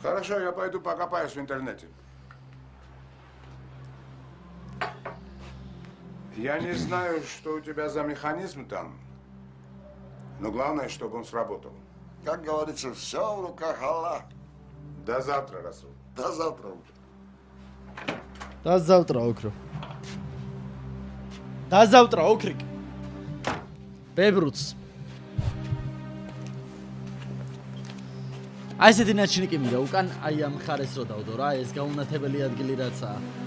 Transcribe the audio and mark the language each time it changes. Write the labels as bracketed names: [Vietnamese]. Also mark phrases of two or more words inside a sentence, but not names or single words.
[Russian] Хорошо, я пойду покопаюсь в интернете. Я не знаю, что у тебя за механизм там, но главное, чтобы он сработал. Как говорится, все в руках Аллаха. До завтра, Расул. До завтра. До завтра, Окро. До завтра, Окрик. Бебруц. [Georgian] აი ესეთი ნაჩნიკი მინდა უკან აი ამ ხარეს რო დავდო რა ეს გაუნათებელი ადგილი რაცაა